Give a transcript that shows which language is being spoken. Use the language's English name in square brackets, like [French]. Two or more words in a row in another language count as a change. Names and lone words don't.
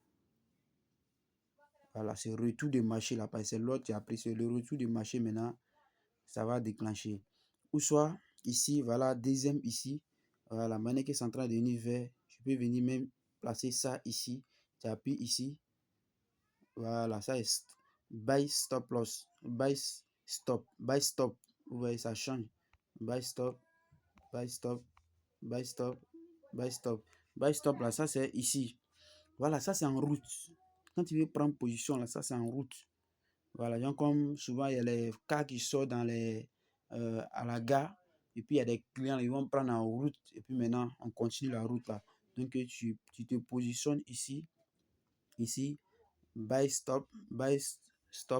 [French] Voilà, c'est le retour du marché là, parce que c'est l'autre qui a pris, c'est le retour du marché maintenant, ça va déclencher. Ou soit ici, voilà, deuxième ici, voilà, la monnaie qui est en train de devenir vert, je peux venir même placer ça ici, tu appuies ici, voilà, ça est [English] buy stop loss, buy stop, [French] vous voyez, ça change, [English] buy stop, buy stop, buy stop, [French] buy stop. [English] Buy stop [French] là, ça c'est ici. Voilà, ça c'est en route. Quand tu veux prendre position là, ça c'est en route. Voilà, donc comme souvent il y a les cas qui sortent à la gare et puis il y a des clients, ils vont prendre en route et puis maintenant on continue la route là. Donc tu te positionnes ici, [English] buy stop.